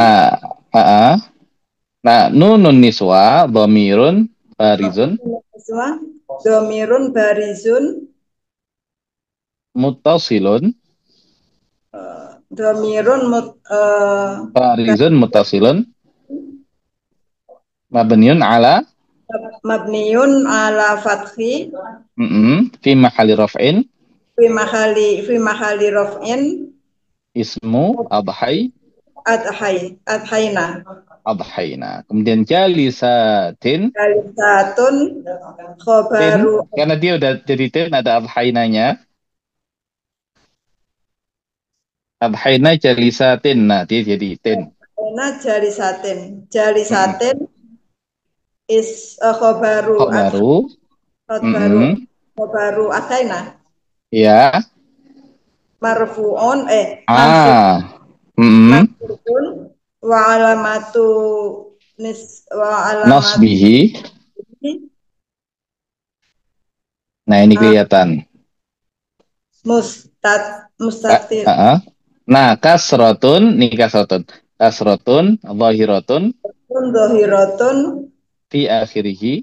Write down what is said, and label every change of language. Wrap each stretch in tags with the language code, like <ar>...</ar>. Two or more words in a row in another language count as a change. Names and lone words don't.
<ar>Nah, نون النسوة ضمير بارز. ضمير بارز متصل. بارز متصل مبني على fathi. في محل رفع. في محل رفع اسم أضحينا. أضحينا.</ar> <id>Kemudian jalisatin,</id> <ar>Jalisatun tin, khobaru</ar> <id>karena dia udah jadi tin, ada adhainanya.</id> <ar>أضحينا جالسات,</ar> <id>nah dia jadi tin.</id> <ar>jalisatin. Mm-mm. جالسات is خبر Khobaru, khobaru mm-mm. خبر أضحينا</ar> <id>Ya,</id> <ar>مرفوع منصوب ah, mm-mm. منصوب وعلامة وعلامة Nasbihi,</ar> <id>nah ini kelihatan.</id> <ar>mustatir Nah, kasrotun, nih kasrotun. كسرة ظاهرة, dohiratun في آخره,</ar>